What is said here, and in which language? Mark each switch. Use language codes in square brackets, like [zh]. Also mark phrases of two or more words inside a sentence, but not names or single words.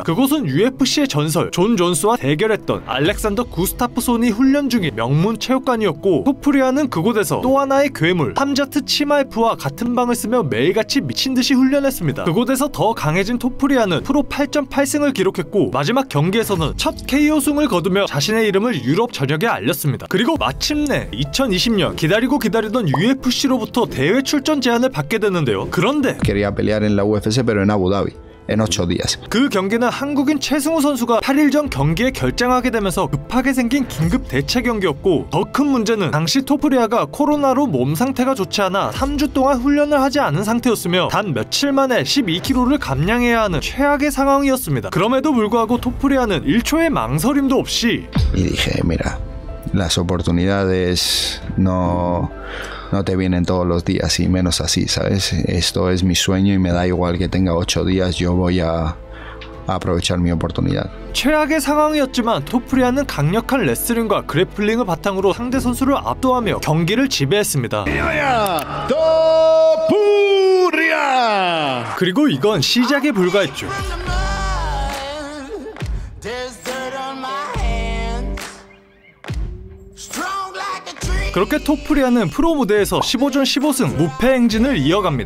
[ko] 그곳은 UFC의 전설 존 존스와 대결했던 알렉산더 구스타프손이 훈련 중인 명문 체육관이었고, 토프리아는 그곳에서 또 하나의 괴물 함자트 치마에프와 같은 방을 쓰며 매일같이 미친듯이 훈련했습니다. 그곳에서 더 강해진 토프리아는 프로 8.8승을 기록했고, 마지막 경기에서는 첫 KO 승을 거두며 자신의 이름을 유럽 전역에 알렸습니다. 그리고 마침내 2020년 기다리고 기다리던 UFC로부터 대회 출전 제안을 받게 되는데요. 그런데 [es] Quería pelear en la UFC, pero en Abu Dhabi. En 8 días. [ko] 그 경기는 한국인 최승우 선수가 8일 전 경기에 결장하게 되면서 급하게 생긴 긴급 대체 경기였고, 더 큰 문제는 당시 토프리아가 코로나로 몸 상태가 좋지 않아 3주 동안 훈련을 하지 않은 상태였으며 단 며칠 만에 12kg를 감량해야 하는 최악의 상황이었습니다. 그럼에도 불구하고 토프리아는 1초의 망설임도 없이 [es] Y dije, mira, las oportunidades no te vienen todos los días y menos así, ¿sabes? Esto es mi sueño y me da igual que tenga 8 días, yo voy a aprovechar mi oportunidad. [ko] 최악의 상황이었지만 토프리아는 강력한 레슬링과 그래플링을 바탕으로 상대 선수를 압도하며 경기를 지배했습니다. 그리고 이건 시작에 불과했죠. 그렇게 토프리아는 프로 무대에서 15전 15승 무패 행진을 이어갑니다.